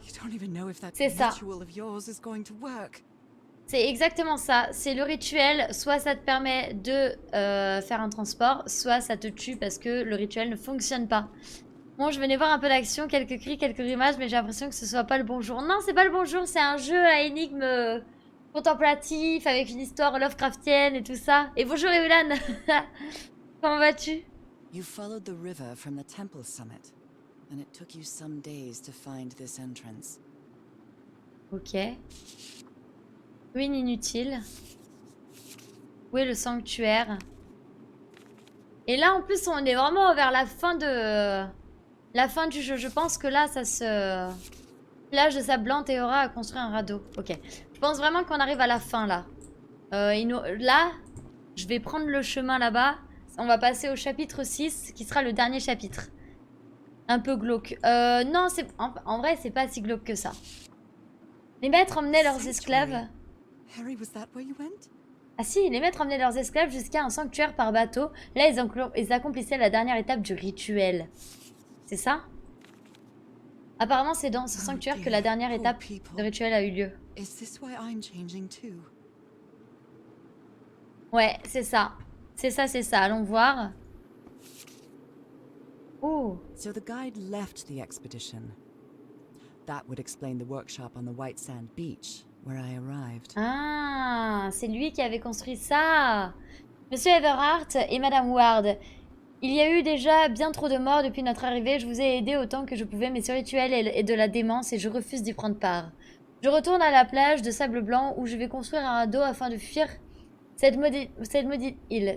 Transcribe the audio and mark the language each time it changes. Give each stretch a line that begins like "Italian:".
English: You don't even know if that
French: C'est ça.
English: ritual of yours is going to work.
French: C'est exactement ça. C'est le rituel. Soit ça te permet de faire un transport, soit ça te tue parce que le rituel ne fonctionne pas. Bon, je venais voir un peu d'action, quelques cris, quelques grimaces, mais j'ai l'impression que ce soit pas le bon jour. Non, c'est pas le bon jour, c'est un jeu à énigmes contemplatif, avec une histoire Lovecraftienne et tout ça. Et bonjour Evelyn. Comment vas-tu?
English: You followed the river from the temple summit, and it took you some days to find this entrance.
French: Ok. Ruine inutile. Où est le sanctuaire? Et là, en plus, on est vraiment vers la fin de... La fin du jeu. Je pense que là, ça se... Plage de sable blanc, Théora a construit un radeau. Ok. Je pense vraiment qu'on arrive à la fin, là. Là, je vais prendre le chemin là-bas. On va passer au chapitre 6, qui sera le dernier chapitre. Un peu glauque. Non, en vrai, c'est pas si glauque que ça. Les maîtres emmenaient leurs esclaves...
English: Harry, was that where you went?
French: Ah si, les maîtres emmenaient leurs esclaves jusqu'à un sanctuaire par bateau. Là, ils accomplissaient la dernière étape du rituel. C'est ça? Apparemment, c'est dans ce sanctuaire que la dernière étape de rituel a eu lieu.
English: Is this why I'm changing too?
French: Ouais, c'est ça. C'est ça, c'est ça. Allons voir. Oh.
English: So the guide left the expedition. That would explain the workshop on the White Sand Beach, where I arrived.
French: Ah, c'est lui qui avait construit ça. Monsieur Everhart et Madame Ward, il y a eu déjà bien trop de morts depuis notre arrivée. Je vous ai aidé autant que je pouvais, mais ce rituel est de la démence et je refuse d'y prendre part. Je retourne à la plage de sable blanc où je vais construire un radeau afin de fuir cette maudite île.